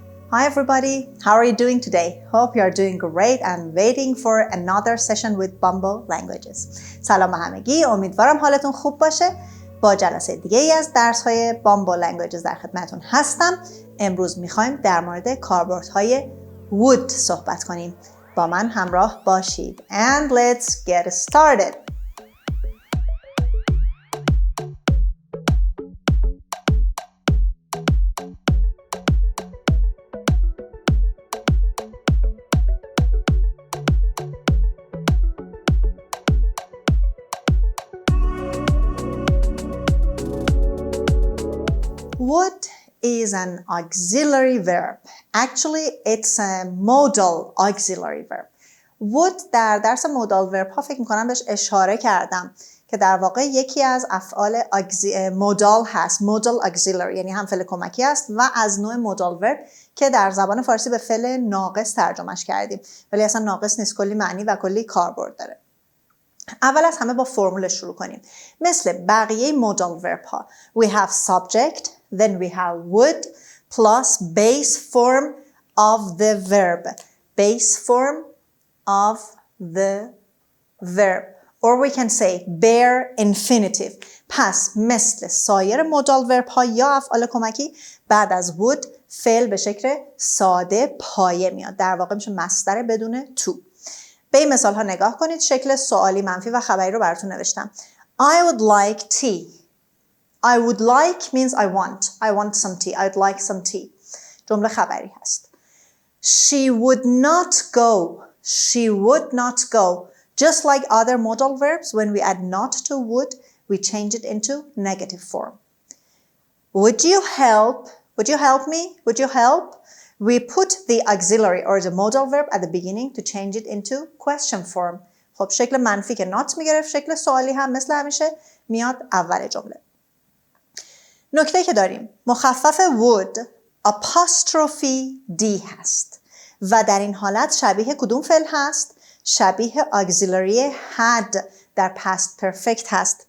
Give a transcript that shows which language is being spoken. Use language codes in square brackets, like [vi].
[en] Hi everybody, how are you doing today? Hope you are doing great and waiting for another session with Bumble Languages. [fa] سلام به همگی، امیدوارم حالتون خوب باشه. با جلسه دیگه ای از درس‌های Bumble Languages در خدمتتون هستم. امروز می‌خوایم در مورد کاربردهای would صحبت کنیم. با من همراه باشید. [en] And let's get started. Would is an auxiliary verb. Actually, it's a modal auxiliary verb. [fa] Would در درس modal verb ها فکر میکنم بهش اشاره کردم که در واقع یکی از افعال modal هست. modal auxiliary یعنی هم فعل کمکی است و از نوع modal verb که در زبان فارسی به فعل ناقص ترجمهش کردیم. ولی اصلا ناقص نیست، کلی معنی و کلی کاربرد داره. اول از همه با فرمول شروع کنیم. مثل بقیه [en] modal verb ها we have subject, then we have would plus base form of the verb. Base form of the verb. Or we can say bare infinitive. [fa] پس مثل سایر modal verb ها یا افعال کمکی بعد از would فعل به شکل ساده پایه میاد. در واقع میشه مصدر بدون to. به این مثال ها نگاه کنید. شکل سوالی منفی و خبری رو براتون نوشتم. [en] I would like tea. I would like means I want. I want some tea. I'd like some tea. [fa] جمله خبری هست. [en] She would not go. She would not go. Just like other modal verbs, when we add not to would, we change it into negative form. Would you help? Would you help me? Would you help? We put the auxiliary or the modal verb at the beginning to change it into question form. [fa] خب شکل منفی که not میگرفت، شکل سوالی هم مثل همیشه میاد اول جمله. نکته که داریم مخفف would apostrophe D هست و در این حالت شبیه کدوم فعل هست؟ شبیه auxiliary had در past perfect هست.